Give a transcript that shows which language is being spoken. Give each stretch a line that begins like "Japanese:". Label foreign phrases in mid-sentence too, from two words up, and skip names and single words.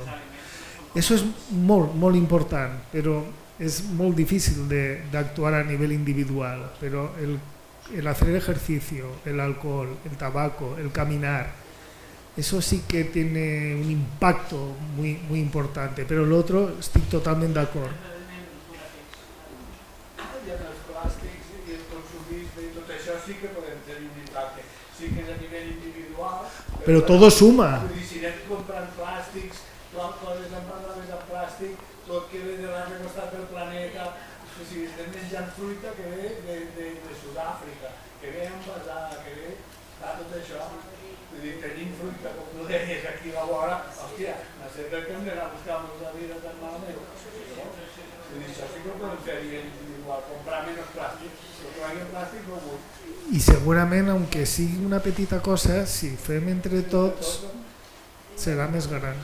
Spanish: Eso es muy importante, pero es muy difícil de actuar a nivel individual, pero el hacer ejercicio, el alcohol, el tabaco, el caminar, eso sí que tiene un impacto muy importante, pero el otro estoy totalmente de acuerdo.
Catalan: I amb els plàstics i el consumisme i tot això sí que podem tenir un impacte. Sí que és a nivell individual.
Spanish: Pero todo suma.
Catalan: Vull dir, si anem comprant plàstics, coses empadades en plàstic, tot que ve de l'altre costat del planeta, si estem menjant fruita que ve de Sud-àfrica, que ve envasada, que ve tot això. Vull dir, tenim fruita, com tu deies, aquí a la vora, hòstia, no sé per què hem d'anar a buscar-nos la vida tan malament. Vull dir, això sí que ho podem fer a nivell individual, comprar menys plàstic, el que vagi en plàstic no ho vull.
Spanish: Y seguramente, aunque
Catalan: sigui una petita cosa, si fem entre tots, serà més gran.